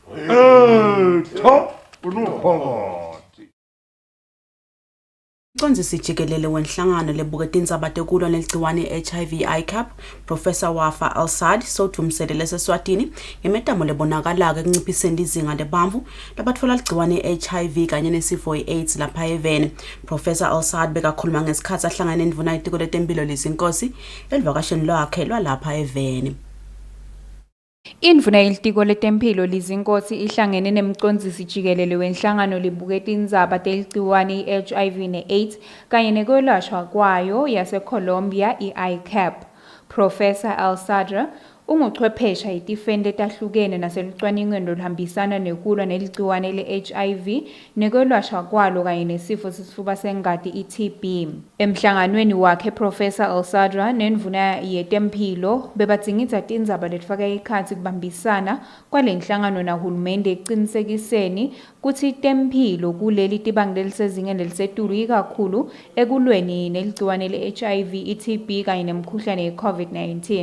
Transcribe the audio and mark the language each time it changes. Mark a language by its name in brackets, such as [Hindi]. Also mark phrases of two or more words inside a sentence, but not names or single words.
[Swati] Mcondzisi jikelele wenhlangano lebuketa indzaba tekulwa neligciwane i-HIV ICAP Professor Wafa Al-Saad sowutfumsele leseswatini ngemetamo lebonakalako ekunciphiseni lizinga lebantfu labatfola ligciwane i-HIV kanye nesifo i-AIDS lapha eveni. Professor Al-Saad bekakhuluma ngesikhatsi ahlangane nendvuna yetiko letemphilo lizinkosi elivakasheni lwakhe lwalapha eveni. Indvuna yelitiko letemphilo lizinkosi ihlangene nemcondzisi jikelele wenhlangano libuketa indzaba teligciwane i-HIV ne-AIDS kanye nekwelashwa kwayo yase-Colombia i-ICAP. Professor Al-Sadra unguchwephesha etifeni letahlukene naselucwaningweni loluhambisana nekulwa neligciwane le-HIV nekwelashwa kwalo kanye nesifo sesifuba sengati i-TB. Emhlanganweni wakhe Professor Al-Sadra nendvuna yetemphilo bebadzingidza tindzaba letfaka ekhatsi kubambisana kwalenhlangano nahulumende ekucinisekiseni kutsi temphilo kuleli tibangi lelisezingeni lelisetulu ikakhulu ekulweni neligciwane le-HIV, i-TB kanye nemkhuhlane ye-COVID-19.